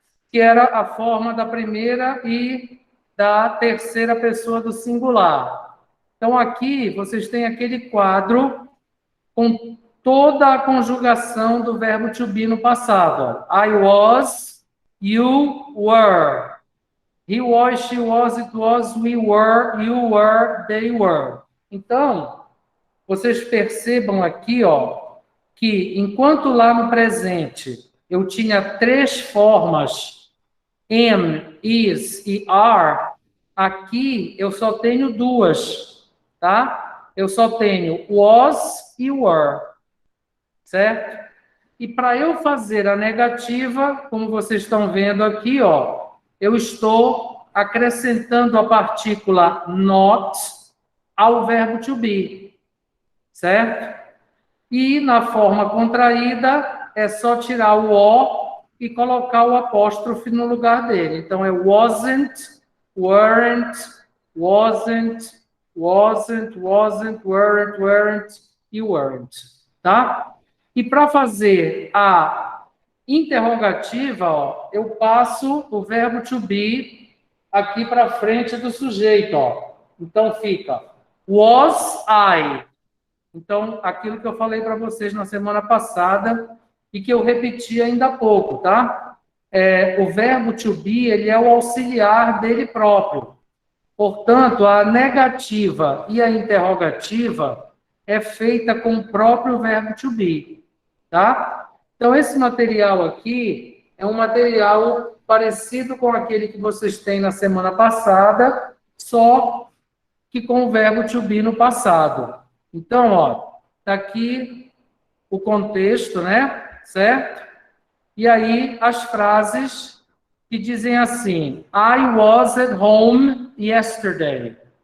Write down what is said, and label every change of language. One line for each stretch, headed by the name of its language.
Portuguese: Que era a forma da primeira e da terceira pessoa do singular. Então, aqui vocês têm aquele quadro com toda a conjugação do verbo to be no passado.
English: I was, you were. He was, she was, it was, we were, you were, they were.
Portuguese: Então, vocês percebam aqui, ó, que enquanto lá no presente eu tinha 3 formas, am, is e are, aqui eu só tenho 2, tá? Eu só tenho was e were, certo? E para eu fazer a negativa, como vocês estão vendo aqui, ó, eu estou acrescentando a partícula not ao verbo to be, certo? E na forma contraída, é só tirar o O e colocar o apóstrofe no lugar dele. Então, é wasn't, weren't, wasn't, weren't e weren't. Tá? E para fazer a interrogativa, ó, eu passo o verbo to be aqui para frente do sujeito. Ó. Então, fica was I. Então, aquilo que eu falei para vocês na semana passada e que eu repeti ainda há pouco, tá? O verbo to be, ele é o auxiliar dele próprio. Portanto, a negativa e a interrogativa é feita com o próprio verbo to be, tá? Então, esse material aqui é um material parecido com aquele que vocês têm na semana passada, só que com o verbo to be no passado. Então, ó, tá aqui o contexto, né? Certo? E aí as frases que dizem assim:
English: I was at home yesterday.